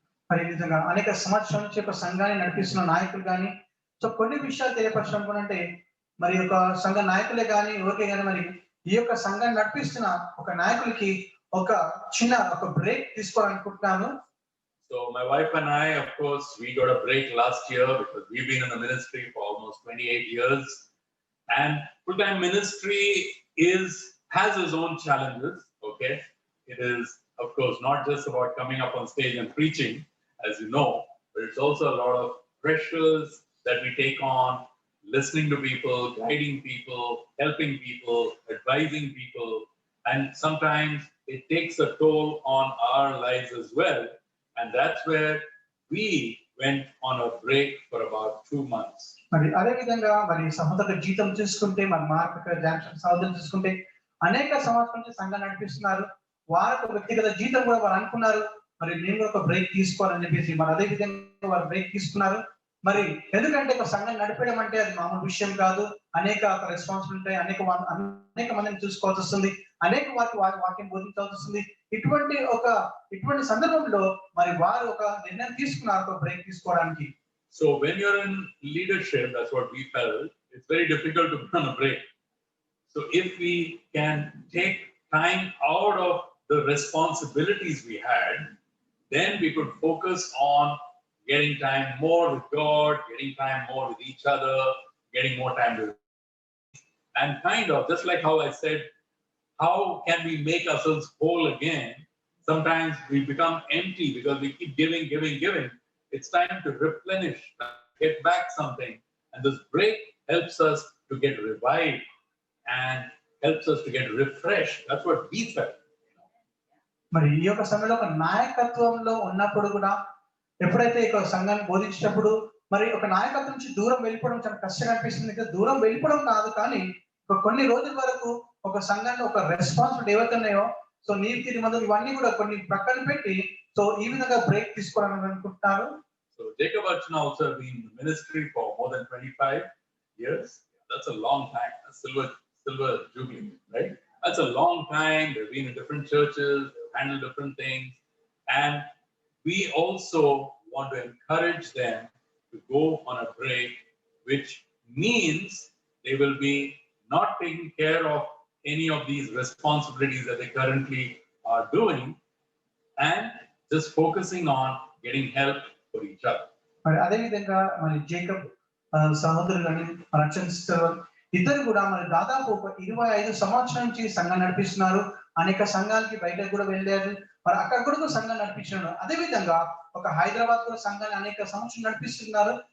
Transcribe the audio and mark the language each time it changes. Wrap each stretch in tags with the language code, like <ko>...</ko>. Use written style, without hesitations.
<te>మరి నిజంగా అనేక సంవత్సరాల నుంచి ఒక సంఘాన్ని నడిపిస్తున్న నాయకులు కానీ సో కొన్ని విషయాలు తెలియపరచడం అంటే మరి ఒక సంఘ నాయకులే కానీ ఎవరికే కానీ మరి ఈ యొక్క సంఘాన్ని నడిపిస్తున్న ఒక నాయకులకి ఒక చిన్న ఒక break తీసుకోవాలనుకుంటున్నాను.</te> <en>So my wife and I, of course, we got a break last year because we've been in the ministry for almost 28 years. And full-time ministry has its own challenges, okay? It is, of course, not just about coming up on stage and preaching, as you know, but it's also a lot of pressures that we take on, listening to people, guiding people, helping people, advising people. And sometimes it takes a toll on our lives as well. And that's where we went on a break for about 2 months.</en> <te>మరి అదే విధంగా మరి సహోదరుల జీతం చూసుకుంటే మరి mark Johnson సహోదరులు చూసుకుంటే అనేక సంవత్సరాల నుంచి సంఘం నడిపిస్తున్నారు. వారికి వ్యక్తిగత జీతం కూడా వారు అనుకున్నారు మరి నేను కూడా ఒక బ్రేక్ తీసుకోవాలని చెప్పేసి మరి అదే విధంగా వారు బ్రేక్ తీసుకున్నారు. మరి ఎందుకంటే ఒక సంఘం నడిపడం అంటే అది మామూలు విషయం కాదు. అనేక రెస్పాన్సిబిలిటీ ఉంటాయి, అనేక మందిని చూసుకోవాల్సి వస్తుంది, అనేక వారికి వాక్యం బోధించాల్సి వస్తుంది. ఇటువంటి సందర్భంలో మరి వారు ఒక నిర్ణయం తీసుకున్నారు ఒక బ్రేక్ తీసుకోవడానికి.</te> <en>So when you're in leadership, that's what we felt, it's very difficult to put on a break. So if we can take time out of the responsibilities we had, then we could focus on getting time more with God, getting time more with each other, getting more time with, and kind of just like how I said, how can we make ourselves whole again? Sometimes we become empty because we keep giving. It's time to replenish, get back something, and this break helps us to get revived and helps us to get refreshed. That's what we felt.</en> <te>మరి ఈ యొక్క సమయంలో ఒక నాయకత్వంలో ఉన్నప్పుడు కూడా ఎప్పుడైతే ఒక సంఘాన్ని బోధించేటప్పుడు మరి ఒక నాయకత్వం నుంచి దూరం వెళ్ళిపోవడం చాలా కష్టంగా అనిపిస్తుంది. దూరం వెళ్ళిపోవడం కాదు, కానీ కొన్ని రోజుల వరకు ఒక సంఘాన్ని ఒక రెస్పాన్సిబిలిటీ ఏవైతే ఉన్నాయో సో నీతి నిబంధనలు ఇవన్నీ కూడా కొన్ని ప్రక్కన పెట్టి సో ఈ విధంగా బ్రేక్ తీసుకోవాలని అనుకుంటున్నారు.</te> <en>So Jacob Archana also have been in the ministry for more than 25 years. That's a long time. A silver jubilee, right? That's a long time. They've been in different churches, they've handled different things, and we also want to encourage them to go on a break, which means they will be not taking care of any of these responsibilities that they currently are doing, and just focusing on getting help for each other.</en> <te>మరి అదే విధంగా మరి Jacob సహోదరులని రక్షిస్తారు. ఇద్దరు కూడా మరి దాదాపు ఒక 25 సంవత్సరాల నుంచి సంఘం నడిపిస్తున్నారు. అనేక సంఘాలకి బయట కూడా వెళ్ళారు, మరి అక్కడ కూడా సంఘం నడిపించినారు. అదే విధంగా ఒక హైదరాబాద్ కూడా సంఘాన్ని అనేక సంవత్సరాలు నడిపిస్తున్నారు.</te>